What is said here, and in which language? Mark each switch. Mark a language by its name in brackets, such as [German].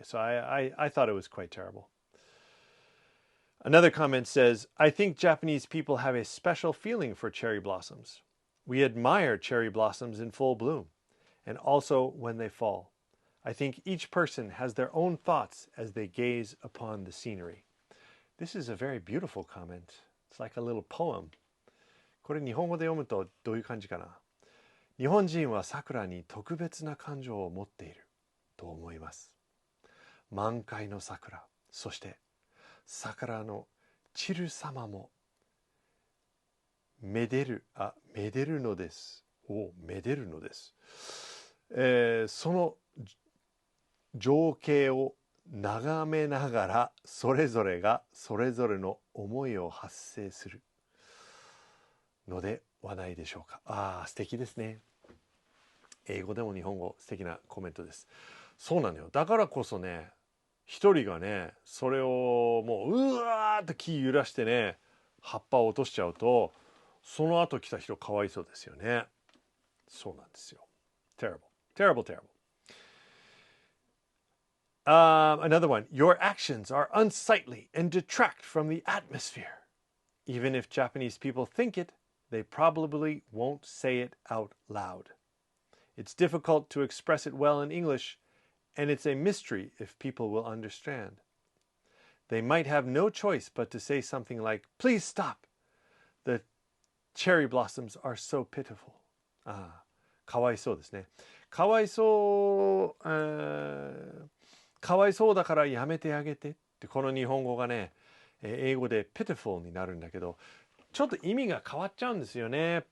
[English] So I thought it was quite terrible. Another comment says, I think Japanese people have a special feeling for cherry blossoms. We admire cherry blossoms in full bloom, and also when they fall. I think each person has their own thoughts as they gaze upon the scenery. This is a very beautiful comment. It's like a little poem. [Japanese] これ日本語で読むとどういう感じかな。日本人は桜に特別な感情を持っていると思います。満開の桜、そして桜の散る様もめでるのです。めでるのです。その情景を眺めながらそれぞれがそれぞれの思いを発生するのではないでしょうか。素敵ですね。英語でも日本語素敵なコメントです。そうなのよ。だからこそね、一人がね、それをもううわーっと木揺らしてね、葉っぱを落としちゃうと、その後来た人かわいそうですよね。そうなんですよ。 [English] Terrible, terrible, terrible. Another one. Your actions are unsightly and detract from the atmosphere. Even if Japanese people think it, they probably won't say it out loud. It's difficult to express it well in English, and it's a mystery if people will understand. They might have no choice but to say something like, "Please stop. The cherry blossoms are so pitiful." [Japanese] かわいそうですね。かわいそう、かわいそうだからやめてあげてって、この日本語がね、英語で pitiful になるんだけど、ちょっと意味が変わっちゃうんですよね。